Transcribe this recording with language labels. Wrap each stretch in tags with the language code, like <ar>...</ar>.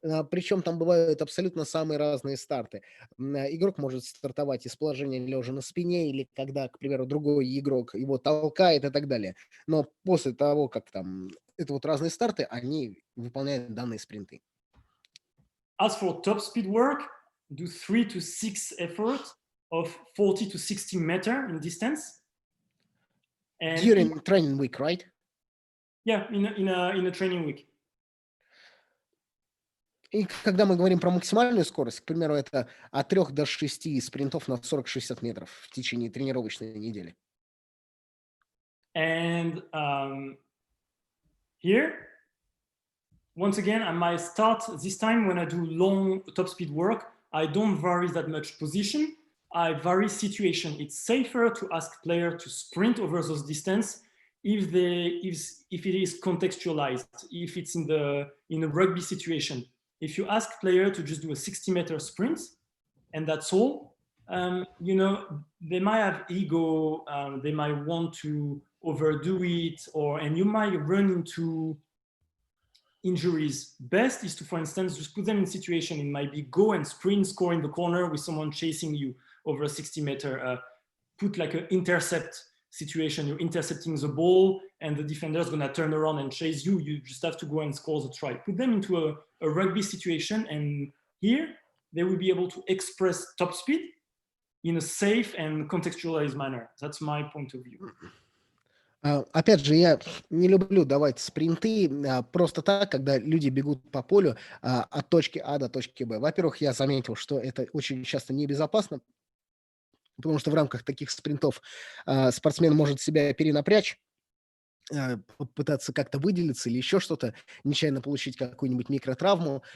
<ru>Причем там бывают абсолютно самые разные старты. Игрок может стартовать из положения лежа на спине, или когда, к примеру, другой игрок его толкает и так далее. Но после того, как там это вот разные старты, они выполняют данные спринты.</ru> <en>As for top speed work, do 3 to 6 efforts of 40 to 60 meters in distance. And During training week, right? Yeah, in a training week.</en> <ru>И когда мы говорим про максимальную скорость, к примеру, это от 3 до 6 спринтов на 40-60 метров в течение тренировочной недели.</ru> <en>And here, once again, I might start this time when I do long top speed work. I don't vary that much position. I vary situation. It's safer to ask player to sprint over those distance if it is contextualized, if it's in a rugby situation. If you ask player to just do a 60-meter sprint, and that's all, they might have ego, they might want to overdo it, and you might run into injuries. Best is to, for instance, just put them in situation. It might be go and sprint, score in the corner with someone chasing you over a 60-meter. Put like an intercept situation. You're intercepting the ball, and the defender is going to turn around and chase you. You just have to go and score the try. Put them into a rugby situation, and here they will be able to express top speed in a safe and contextualized manner. That's my point of view.</en> <ru>Опять же, я не люблю давать спринты просто так, когда люди бегут по полю от точки А до точки Б. Во-первых, я заметил, что это очень часто небезопасно, потому что в рамках таких спринтов спортсмен может себя перенапрячь, попытаться как-то выделиться или еще что-то, нечаянно получить какую-нибудь микротравму.</ru>